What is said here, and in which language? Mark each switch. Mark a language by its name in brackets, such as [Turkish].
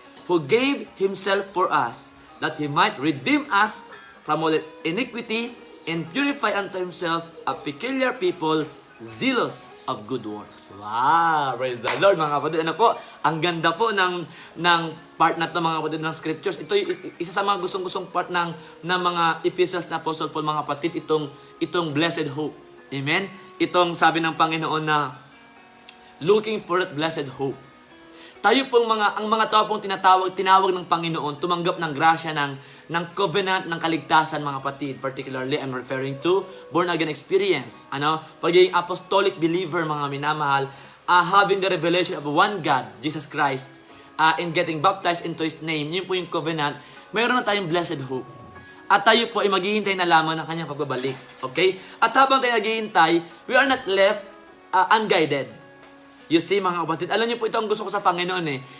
[English] Who gave Himself for us, that He might redeem us from all iniquity, and purify unto Himself a peculiar people, zealous of good works. [Filipino] Wow! [English] Praise the Lord, [Filipino] mga kapatid. Ano po? Ang ganda po ng part na ito, mga kapatid, ng scriptures. Ito isa sa mga gustong-gustong part ng mga epistles na Apostle Paul, mga kapatid, itong blessed hope. Amen? Itong sabi ng Panginoon na [English] looking for that blessed hope. [Filipino] Tayo pong ang mga tao pong tinawag ng Panginoon, tumanggap ng grasya ng covenant ng kaligtasan, mga kapatid. [English] Particularly, I'm referring to born-again experience. [Filipino] Pagiging apostolic believer, mga minamahal, [English] having the revelation of one God, Jesus Christ, and getting baptized into His name, [Filipino] yun po yung covenant, mayroon na tayong blessed hope. At tayo po ay maghihintay na lamang ng kanyang pagbabalik. Okay? At habang tayo naghihintay, [English] we are not left unguided. [Filipino] You see, mga kapatid, alam niyo po ito ang gusto ko sa Panginoon eh.